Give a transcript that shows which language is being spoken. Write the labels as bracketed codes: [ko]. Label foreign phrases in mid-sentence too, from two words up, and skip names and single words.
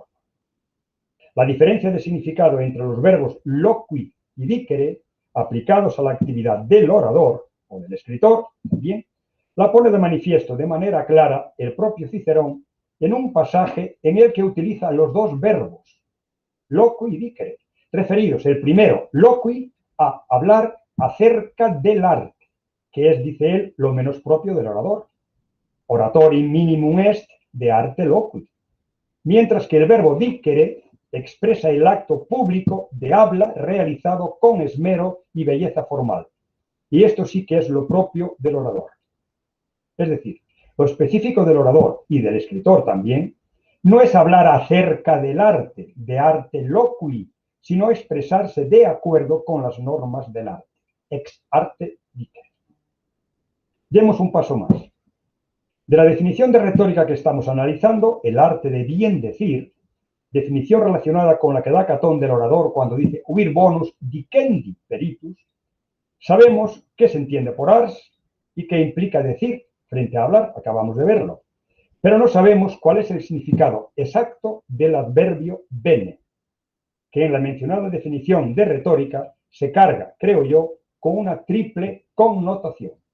[es] La diferencia de significado entre los verbos loqui y dicere, aplicados a la actividad del orador o del escritor, también, la pone de manifiesto de manera clara el propio Cicerón en un pasaje en el que utiliza los dos verbos, loqui y dicere, referidos, el primero, loqui, a hablar acerca del arte, que es, dice él, lo menos propio del orador. [la] Oratorim minimum est de arte loqui. [es] Mientras que el verbo dicere expresa el acto público de habla realizado con esmero y belleza formal. Y esto sí que es lo propio del orador. Es decir, lo específico del orador y del escritor también no es hablar acerca del arte, [la] de arte loqui, [es] sino expresarse de acuerdo con las normas del arte. [la] Ex arte dicere. [es] Demos un paso más. De la definición de retórica que estamos analizando, el arte de bien decir, definición relacionada con la que da Catón del orador cuando dice [la] ubir bonus dicendi peritus, [es] sabemos qué se entiende por ars y qué implica decir frente a hablar, acabamos de verlo, pero no sabemos cuál es el significado exacto del adverbio bene, que en la mencionada definición de retórica se carga, creo yo, con una triple connotación.